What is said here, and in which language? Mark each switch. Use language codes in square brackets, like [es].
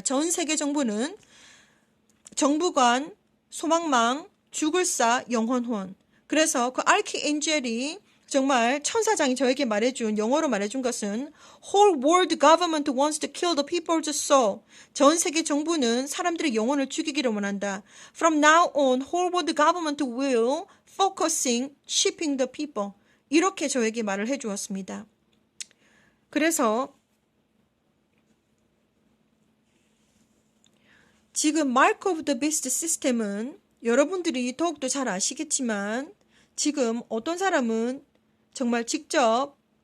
[ko] 전 세계 정부는 정부관, 소망망, 죽을사, 영혼혼. 그래서 그 아르키엔젤이 정말 천사장이 저에게 말해준 영어로 말해준 것은 [en] Whole world government wants to kill the people's soul. [ko] 전 세계 정부는 사람들의 영혼을 죽이기를 원한다. [en] From now on, whole world government will focusing shipping the people. [ko] 이렇게 저에게 말을 해주었습니다. 그래서 지금 Mark of the Beast 시스템은 여러분들이 더욱더 잘 아시겠지만 지금 어떤 사람은 정말 직접